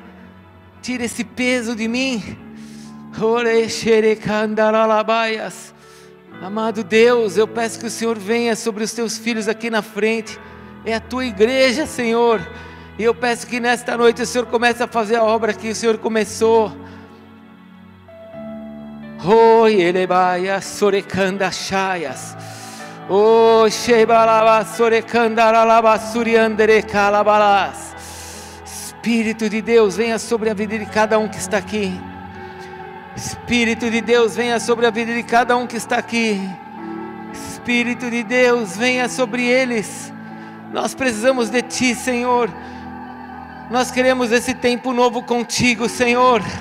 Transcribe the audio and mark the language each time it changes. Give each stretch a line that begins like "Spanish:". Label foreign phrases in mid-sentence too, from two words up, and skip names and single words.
Portuguese: Tira esse peso de mim. Amado Deus, eu peço que o Senhor venha sobre os teus filhos aqui na frente. é a tua igreja, Senhor. E eu peço que nesta noite o Senhor comece a fazer a obra que o Senhor começou. Oh, elebaia sorecanda chaias. Oh, shebalaba sorecanda lalaba suriandere calabalas. Espírito de Deus, venha sobre a vida de cada um que está aqui. Espírito de Deus, venha sobre a vida de cada um que está aqui. Espírito de Deus, venha sobre eles. Nós precisamos de Ti, Senhor. Nós queremos esse tempo novo contigo, Senhor.